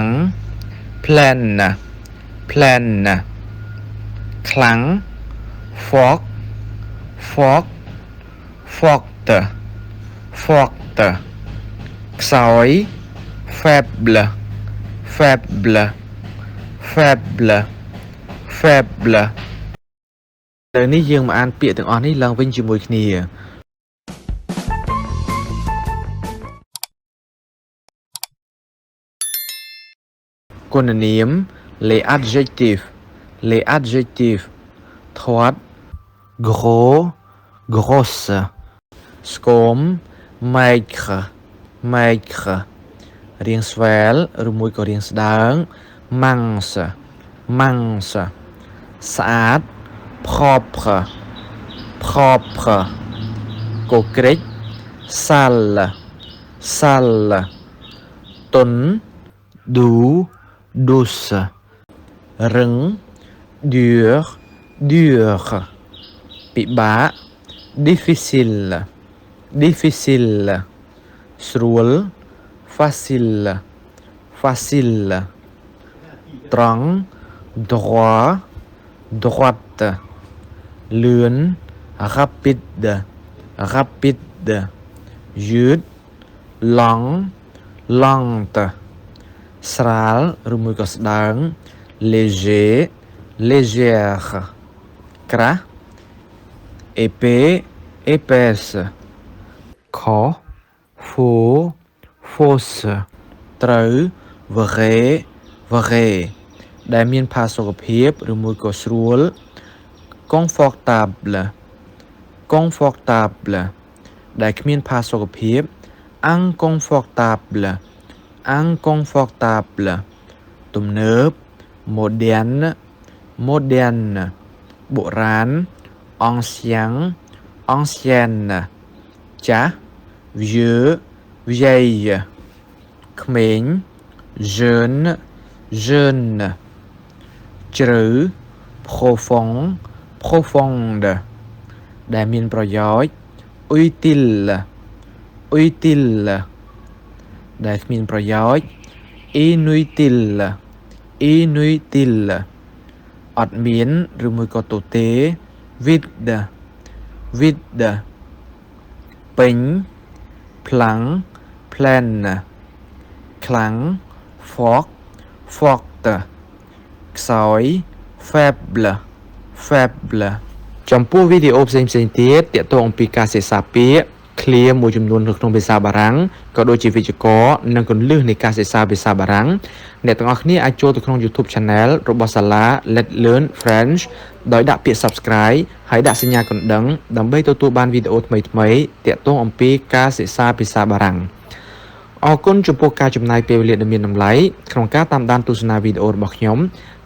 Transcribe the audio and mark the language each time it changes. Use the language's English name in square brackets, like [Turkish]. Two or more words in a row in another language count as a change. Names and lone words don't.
[French] pleine pleine [Khmer] ខ្លាំង [French] fort fort forte forte [Khmer] ខ្សោយ [French] faible faible faible faible [Khmer] ឥឡូវនេះយើងមកអានពាក្យទាំងអស់នេះឡើងវិញជាមួយគ្នា [French] គុណនាម les adjectifs les adjectifs ធាត់ gros grosse ស្គម maigre maigre [Khmer] រាងស្វែលឬមួយក៏រាងស្ដើង [French] mince mince ស្អាត propre propre កូក្រិច sale sale ទន់ doux douce រឹង dur dur ពិបាក difficile difficile ស្រួល facile facile ត្រង់ droit droite លឿន rapide rapide យឺត long lente ស្រាល [Khmer] ឬមួយក៏ស្ដើង [French] léger légère [Khmer] ក្រាស់ [French] épais épaisse [Khmer] ខ [French] faux fausse [Khmer] ត្រូវ [French] vrai vrai [Khmer] ដែលមានផាសុកភាពឬមួយក៏ស្រួល [French] confortable confortable [Khmer] ដែលគ្មានផាសុកភាព [French] inconfortable inconfortable ទំនើប moderne moderne បុរាណ ancien ancienne ចាស់ vieux vieille ក្មេង jeune jeune ជ្រៅ profond profonde [Khmer] ដែលមានប្រយោជន៍ [French] utile utile [Khmer] ដែលគ្មានប្រយោជន៍ [French] inutile inutile [Khmer] អត់មានឬមួយក៏ទទេ [French] vide vide [Khmer] ពេញ [French] plein pleine [Khmer] ខ្លាំង [French] fort forte [Khmer] ខ្សោយ [French] faible faible [Khmer] ចំពោះវីដេអូផ្សេងៗទៀតទា ក់ទងអំពីការសិក្សាពាក្យ clear មួយចំនួននៅក្នុងភាសាបារាំងក៏ដូចជាវិជ្ជករនិងគន្លឹះនៃការសិក្សាភាសាបារាំងអ្នកទាំងអស់គ្នាអាចចូលទៅក្នុង YouTube Channel របស់ SALA Let's Learn French ដោយដាក់ពាក្យ Subscribe ហើយដាក់សញ្ញាកណ្ដឹងដើម្បីទទួលបានវីដេអូថ្មីៗទាក់ទងអំពីការសិក្សាភាសាបារាំងអរគុណចំពោះការចំណាយពេលវេលាដ៏មានតម្លៃក្នុងការតាមដានទស្សនាវីដេអូរបស់ខ្ញុំ [French] Merci beaucoup.